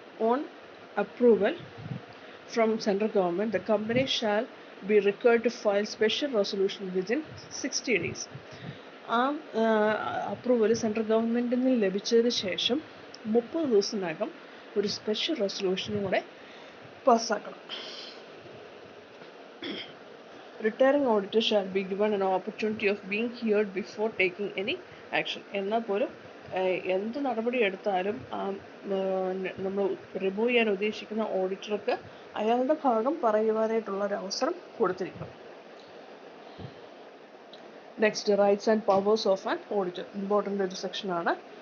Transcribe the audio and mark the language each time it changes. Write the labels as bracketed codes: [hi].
[en] On approval from central government, the company shall be required to file special resolution within 60 days. [ml] ആ approval central ഗവൺമെൻറ്റിൽ നിന്ന് ലഭിച്ചതിന് ശേഷം 30 ദിവസത്തിനകം ഒരു സ്പെഷ്യൽ റെസൊല്യൂഷനും കൂടെ പാസ്സാക്കണം. [en] Retiring auditor shall be given an opportunity of being heard before taking any action. [ml] എന്നാൽ പോലും എന്ത് നടപടി എടുത്താലും നമ്മൾ റിമൂവ് ചെയ്യാൻ ഉദ്ദേശിക്കുന്ന ഓഡിറ്റർക്ക് അയാളുടെ ഭാഗം പറയുവാനായിട്ടുള്ള ഒരു അവസരം കൊടുത്തിരിക്കണം. [en] Next, rights and powers of an auditor. Important [ml] ഒരു സെക്ഷനാണ്.